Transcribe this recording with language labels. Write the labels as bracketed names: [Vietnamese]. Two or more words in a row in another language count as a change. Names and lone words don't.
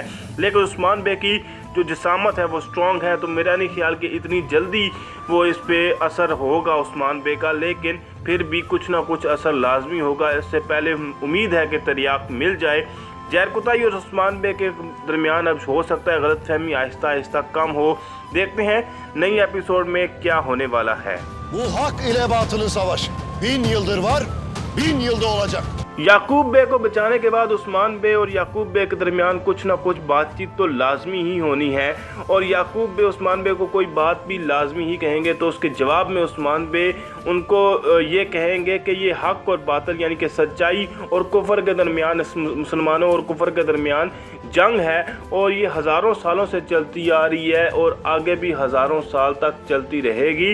[Urdu] لیکن عثمان بے کی جو جسامت ہے وہ سٹرانگ ہے، تو میرا نہیں خیال کہ اتنی جلدی وہ اس پے اثر ہوگا عثمان بے کا، لیکن پھر بھی کچھ نہ کچھ اثر لازمی ہوگا. اس سے پہلے امید ہے کہ تریاق مل جائے۔ زہرکتائی اور عثمان بے کے درمیان اب ہو سکتا ہے غلط فہمی آہستہ آہستہ کم ہو. دیکھتے ہیں نئی ایپیسوڈ میں کیا ہونے والا ہے. [Turkish] Bu hak ile batılın savaşı. 1000 yıldır var, 1000 yılda olacak. [Urdu] یعقوب بے کو بچانے کے بعد عثمان بے اور یعقوب بے کے درمیان کچھ نہ کچھ بات چیت تو لازمی ہی ہونی ہے، اور یعقوب بے عثمان بے کو کوئی بات بھی لازمی ہی کہیں گے. تو اس کے جواب میں عثمان بے ان کو یہ کہیں گے کہ یہ حق اور باطل یعنی کہ سچائی اور کفر کے درمیان، مسلمانوں اور کفر کے درمیان جنگ ہے، اور یہ ہزاروں سالوں سے چلتی آ رہی ہے اور آگے بھی ہزاروں سال تک چلتی رہے گی.